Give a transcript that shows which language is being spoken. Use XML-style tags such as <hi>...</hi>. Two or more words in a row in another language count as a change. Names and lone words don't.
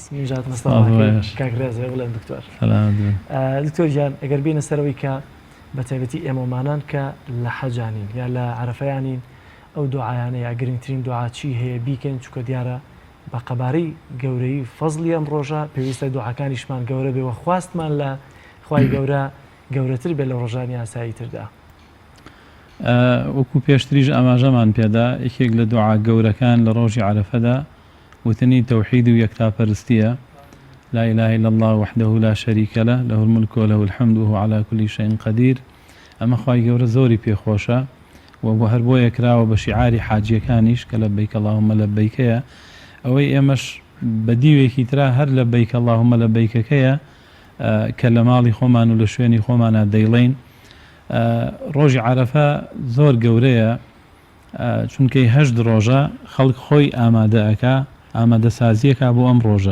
<ckb>میژات مەستەفا کاکرێزێ بڵێن دکتۆر. دکتۆر گیان ئەگەر بینە سەرەوەی کە بە تایبەتی ئێمەمانان کە لە حەجانین یا لە عەرەفەیانین ئەو دوعایانە یا گرنگترین دوعا چی هەیە بیکەین چونکە دیارە بە قەبارەی گەورەی فەزڵی ئەم ڕۆژە پێویستە دوعاکانیشمان گەورە بێەوە خواستمان لە خوای گەورە گەورەتر بێت لە ڕۆژانی ئاسایی تردا. وەکو پێشتریش ئاماژەمان پێدا یەکێک لە دوعا گەورەکان لە ڕۆژی عەرەفەدا وتنی تەوحید و یەکتاپەرستیە.</ckb> <ar>لا إله إلا الله وحده لا شريك له له الملك وله الحمد وهو على كل شيء قدير.</ar> <ckb>ئەمە خوای گەورە زۆری پێخۆشە و بۆ هەر بۆ یەکراوە بە شیعاری حاجیەکانیش کە</ckb> <ar>لەبەیک اللهم</ar> <ckb>لەبەیکەیە ئەوەی ئێمەش بە دیوێکی ترا هەر</ckb> <ar>لەبەیک اللهم</ar> <ckb>لەبەیکەکەیە کە لە ماڵی خۆمان و لە شوێنی خۆمانە دەیڵین. ڕۆژی عەرەفە زۆر گەورەیە چونکەی 8 ڕۆژە خەڵک خۆی ئامادەئەکا ئامادەسازیەکە بۆ ئەم ڕۆژە.</ckb>